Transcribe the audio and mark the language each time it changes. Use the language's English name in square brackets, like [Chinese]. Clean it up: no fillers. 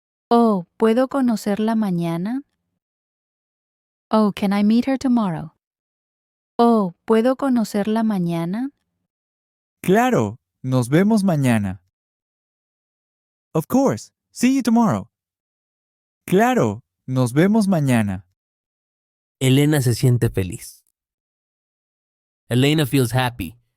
[Spanish] Oh, ¿puedo conocerla mañana? [English] Oh, can I meet her tomorrow? [Spanish] Oh, ¿puedo conocerla mañana? Claro, nos vemos mañana. [English] Of course. See you tomorrow. [Spanish] Claro, nos vemos mañana. Elena se siente feliz. [English] Elena feels happy.